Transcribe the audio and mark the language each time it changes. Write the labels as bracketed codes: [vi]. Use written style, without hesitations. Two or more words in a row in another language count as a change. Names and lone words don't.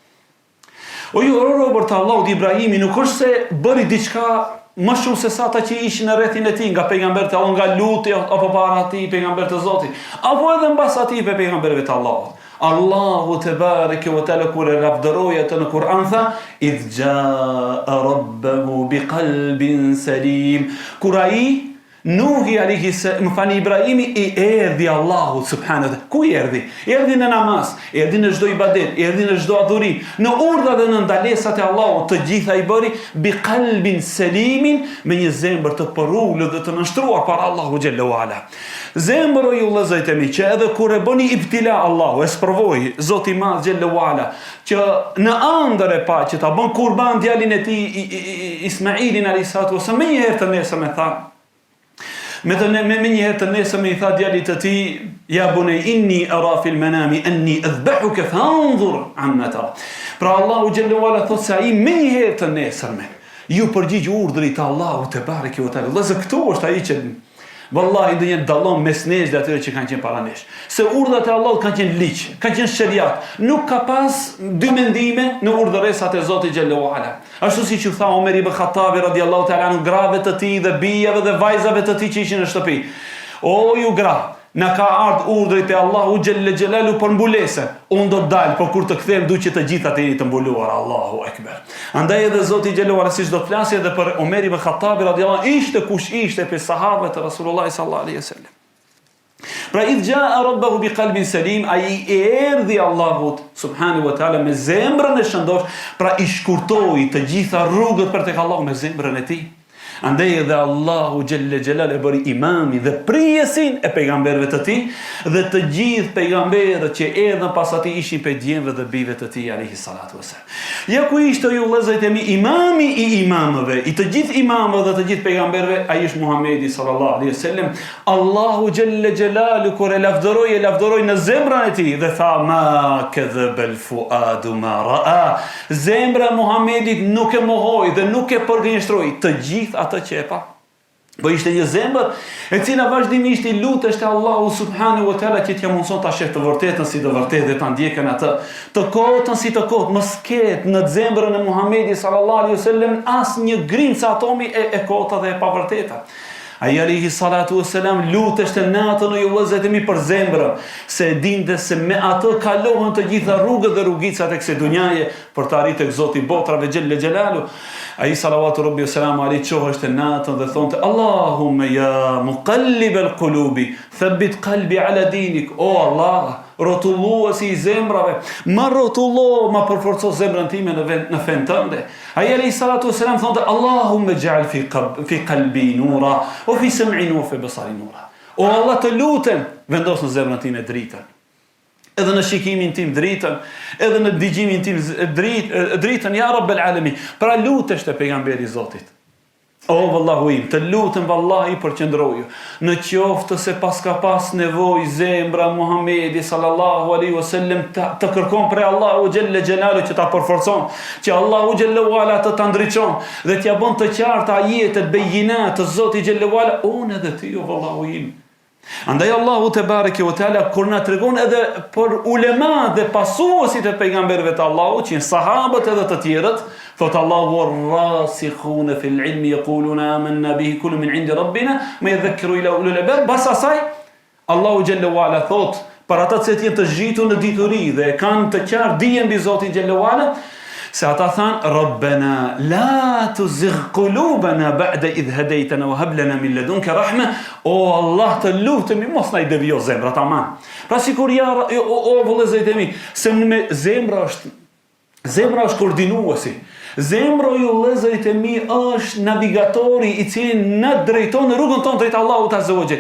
[sq] O ju robër të Allahut, Ibrahimi nuk është se bëri diçka më shumë se sa ata që ishin në rrethin e tij, nga pejgamberët e Allahut, nga Luti apo para atij pejgamberët e Zotit, apo edhe mbas atij pejgamberëve të Allahut. Allahu [ar] تبارك وتعالى [sq] kur e lavdëroi atë në Kur'an tha [ar] إذ جاء ربه بقلب سليم. [sq] Kur ai Nuhi [ar] عليه السلام, [sq] Ibrahimi i erdhi [ar] الله سبحانه. [sq] Ku i erdhi? Erdhi në namaz, erdhi në çdo ibadet, erdhi në çdo adhurim, në urdhra dhe në ndalesat e Allahut, të gjitha i bëri [ar] بقلب سليم, [sq] me një zemër të porulur dhe të nënshtruar para Allahu [ar] جل وعلا. [sq] Zemra ju vëllezërit e mi, që edhe kur e bëni ibtila Allahu, e sprovoi Zoti i Madh [ar] جل وعلا, [sq] që në ëndër e pa që ta bën kurban djalin e tij Ismailin [ar] عليه الصلاة والسلام, [sq] më një herë të nesër me tha me një herë të nesër me i tha djalit të tij, [ar] يا بني إني أرى في المنام أني أذبحك فانظر ماذا ترى. [sq] Pra Allahu [ar] جل وعلا [sq] thot se ai me një herë të nesërme ju përgjigj urdhrit të Allahut [ar] تبارك وتعالى. [sq] Vëllazë, këtu është ai që vallahi ndonjë dallon mes nesh dhe atyre që kanë qenë para nesh. Se urdhat e Allahut kanë qenë ligj, kanë qenë shariat. Nuk ka pas dy mendime në urdhëresat e Zotit [ar] جل وعلا. [sq] Ashtu siç u tha Omer ibn Khattabi [ar] رضي الله تعالى عنه [sq] grave të tij dhe bijave dhe vajzave të tij që ishin në shtëpi. O ju gra, na ka ardhur urdhri te Allahu [ar] جل جلاله [sq] për mbulesë. Unë do të dal, por kur të kthem duhet që të gjitha të jeni të mbuluar. [ar] الله أكبر. [sq] Andaj edhe Zoti [ar] جل علا [sq] siç do të flasë edhe për Omer ibn Khattabi [ar] رضي الله عنه, [sq] ishte kush ishte pe sahabët e [ar] رسول الله صلى الله عليه وسلم. [sq] Pra [ar] إذ جاء ربه بقلب سليم, [sq] ai erdhi Allahut [ar] سبحانه وتعالى [sq] me zemrën e shëndosh, pra i shkurtoi të gjitha rrugët për tek Allahu me zemrën e tij. Andaj edhe Allahu [ar] جل جلاله [sq] e bëri imami dhe prijesin e pejgamberëve të tij dhe të gjithë pejgamberët që erdhën pas atij ishin pe djemve dhe bijve të tij [ar] عليه الصلاة والسلام. [sq] Ja ku ishte ju vëllezërit e mi imami i imamëve, i të gjithë imamëve dhe të gjithë pejgamberëve, ai është Muhamedi [ar] صلى الله عليه وسلم. [sq] Allahu [ar] جل جلاله [sq] kur e lavdëroi në zemrën e tij dhe tha [ar] ما كذب الفؤاد ما رأى. [sq] Zemra e Muhamedit nuk e mohoi dhe nuk e përgënjeshtroi të gjithë atë që e pa. Po ishte një zemër e cila vazhdimisht i luteshte Allahu [ar] سبحانه وتعالى [sq] që t'ia mundson ta sheh të vërtetën si të vërtetë dhe ta ndjekën atë, të kotën si të kotë, mos ket në zemrën e Muhamedit [ar] صلى الله عليه وسلم [sq] asnjë grimcë atomi e kota dhe e pavërteta. Ai [ar] عليه الصلاة والسلام [sq] luteshte natën o ju vëllezërit e mi për zemrën, se e dinte se me atë kalohen të gjitha rrugët dhe rrugicat e kësaj dunjaje për të arritur tek Zoti i botrave [ar] جل جلاله. [sq] Ai [ar] صلوات ربي وسلامه عليه [sq] çoheshte natën dhe thonte [ar] اللهم يا مقلب القلوب ثبت قلبي على دينك. [sq] O Allah, rrotulluesi i zemrave, ma rrotullo, ma përforco zemrën time në fen tënde. Ai [ar] عليه الصلاة والسلام [sq] thonte [ar] اللهم اجعل في قلبي نورا وفي سمعي وفي بصري نورا. [sq] O Allah, të lutem, vendos në zemrën time dritën. Edhe në shikimin tim dritën, edhe në dëgjimin tim dritën, [ar] يا رب العالمين. [sq] Pra lutesh te pejgamberi i Zotit. O vallahu im, të lutem vallahi përqendroju. Në qoftë se paska pas nevojë zemra Muhamedi [ar] صلى الله عليه وسلم [sq] të kërkon prej Allahu [ar] جل جلاله [sq] që ta përforcon, që Allahu [ar] جل وعلا [sq] të ta ndriçon dhe t'ia bën të qarta ajetet bejinat të Zotit [ar] جل وعلا, [sq] unë edhe ti o vallahu im. Andaj Allahu [ar] تبارك وتعالى [sq] kur na tregon edhe për ulema dhe pasuesit e pejgamberëve të Allahut, që janë sahabët edhe të tjerët, thot Allahu [ar] الراسخون في العلم يقولون آمنا به كل من عند ربنا ما يذكر إلا أولو الألباب. [sq] Pas asaj Allahu [ar] جل وعلا [sq] thot për ata që janë të zhitur në dituri dhe kanë të qartë dijen mbi Zotin [ar] جل وعلا, [sq] se ata thanë [ar] ربنا لا تزغ قلوبنا بعد إذ هديتنا وهب لنا من لدنك رحمة. [sq] O Allah, të lutemi mos na i devijo zemrat, aman. Pra sikur o vëllezërit e mi, se zemra është koordinuesi. Zemra ju vëllezërit e mi është navigatori i cili na drejton në rrugën tonë drejt Allahut [ar] عز وجل.